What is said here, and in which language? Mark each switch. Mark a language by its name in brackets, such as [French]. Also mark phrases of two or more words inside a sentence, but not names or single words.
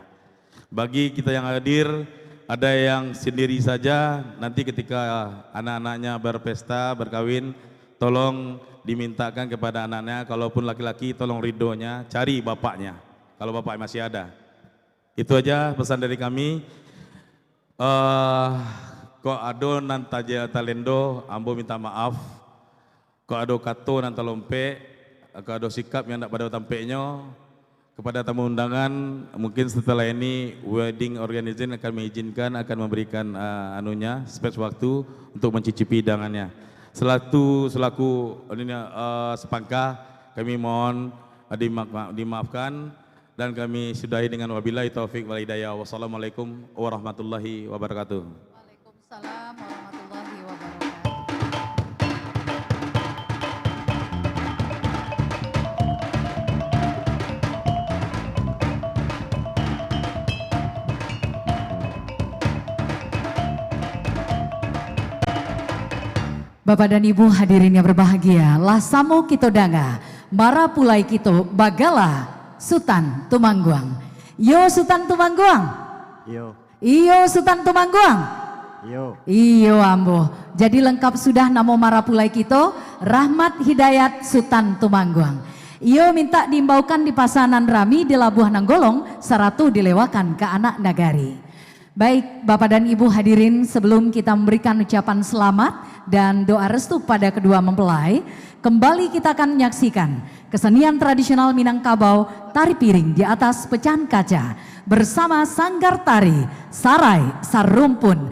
[Indonesian] Bagi kita yang hadir, ada yang sendiri saja, nanti ketika anak-anaknya berpesta, berkawin, tolong dimintakan kepada anaknya, kalaupun laki-laki tolong ridhonya, cari bapaknya, kalau bapak masih ada. Itu aja pesan dari kami. [Minangkabau] Kok ado nantaja talendo, ambo minta maaf. Kok ado kato nanta lompe, kok ado sikap yang tidak pada tampeknya. [Indonesian] Kepada tamu undangan, mungkin setelah ini [English] wedding organization [Indonesian] akan mengizinkan, akan memberikan space waktu untuk mencicipi hidangannya. Selaku sepangka, kami mohon dimaafkan dan kami sudahi dengan [Arabic] وبالله التوفيق والهداية. والسلام عليكم ورحمة الله وبركاته. وعليكم السلام ورحمة الله وبركاته. [Indonesian] Bapak dan Ibu hadirin yang berbahagia, [Minangkabau] lasamo kito danga, mara pulai kito bagala Sutan Tumangguang. Yo Sutan Tumangguang. Yo. Iyo Sutan Tumangguang. Yo. Iyo ambo. Jadi lengkap sudah namo mara pulai kito, Rahmat Hidayat Sutan Tumangguang. Iyo minta diimbaukan di pasanan rami di Labuhan Nanggolong, saratu dilewakan ke anak nagari. [Indonesian] Baik Bapak dan Ibu hadirin, sebelum kita memberikan ucapan selamat dan doa restu pada kedua mempelai, kembali kita akan menyaksikan kesenian tradisional Minangkabau, tari piring di atas pecahan kaca bersama Sanggar Tari Sarai Sarumpun.